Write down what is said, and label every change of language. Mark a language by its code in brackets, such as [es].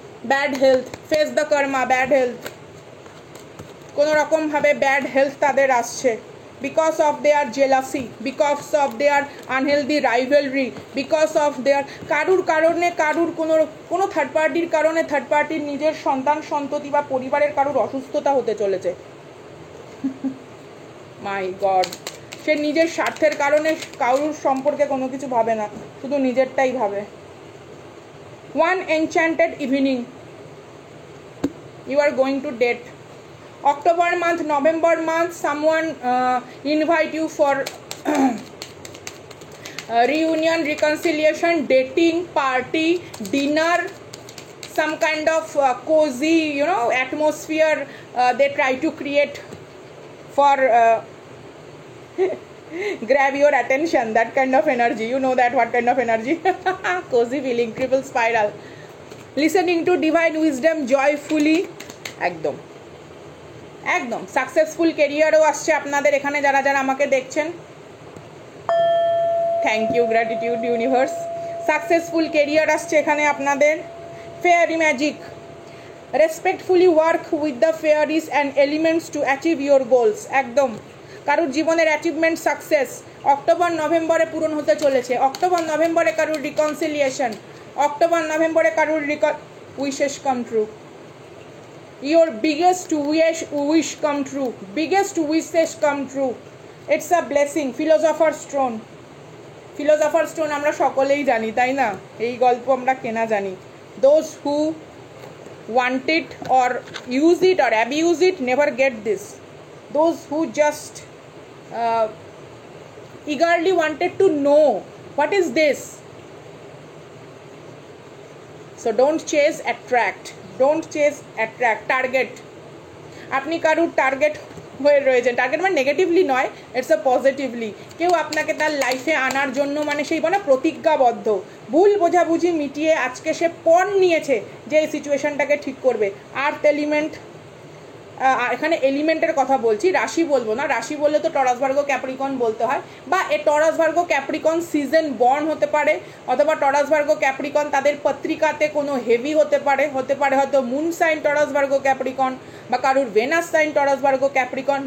[en] bad health, face the karma, bad health, [bn] কোনো রকমভাবে bad health তাদের আসছে, [en] because of their jealousy, because of their [bn] unhealthy rivalry, because of their কারুর কারণে, কারুর কোনো থার্ড পার্টির কারণে থার্ড পার্টির নিজের সন্তান সন্ততি বা পরিবারের কারুর অসুস্থতা হতে চলেছে। [en] my god, [bn] সে নিজের স্বার্থের কারণে কারুর সম্পর্কে কোনো কিছু ভাবে না, শুধু নিজেরটাই ভাবে। [en] One enchanted evening you are going to date. October month, November month, someone invite you for reunion, reconciliation, dating, party, dinner, some kind of cozy atmosphere they try to create for grab your attention, that kind of energy, you know that what kind of energy. Cozy feeling, triple spiral, listening to divine wisdom joyfully, [bn] একদম একদম successful ক্যারিয়ারও আসছে আপনাদের এখানে যারা যারা আমাকে দেখছেন। [en] Thank you, gratitude universe. [bn] Successful career আসছে এখানে আপনাদের। [en] fairy magic, respectfully work with the fairies and elements to achieve your goals, [bn] একদম কারুর জীবনের অ্যাচিভমেন্ট সাকসেস অক্টোবর নভেম্বরে পূরণ হতে চলেছে। অক্টোবর নভেম্বরে কারুর রিকনসিলিয়েশন, অক্টোবর নভেম্বরে কারুর [en] Wishes come true, your biggest wish come true, biggest wishes come true, it's a blessing. [bn] Philosopher's stone, philosopher's stone আমরা সকলেই জানি তাই না, এই গল্প আমরা কেনা জানি। [en] those who want it or use it or abuse it never get this, those who just eagerly wanted to know what is this, so don't chase, attract, don't chase, attract, target, [bn] আপনি কারুর target হয়ে রয়েছেন। Target মানে negatively নয়, [en] It's a positively. [bn] কেউ আপনাকে তার লাইফে আনার জন্য মানে সেই বলে প্রতিজ্ঞাবদ্ধ, ভুল বোঝাবুঝি মিটিয়ে আজকে সে পণ নিয়েছে যে এই সিচুয়েশনটাকে ঠিক করবে। আর্থ এলিমেন্ট, এখানে এলিমেন্টের কথা বলছি, রাশি বলবো না, রাশি বললে তো টরাস ভার্গো ক্যাপ্রিকন বলতে হয়, বা এ Taurus Virgo Capricorn season born হতে পারে, অথবা টরাস ভার্গো ক্যাপ্রিকন তাদের পত্রিকাতে কোনো হেভি হতে পারে হয়তো moon sign Taurus Virgo Capricorn, বা কারুর venous sign Taurus Virgo Capricorn.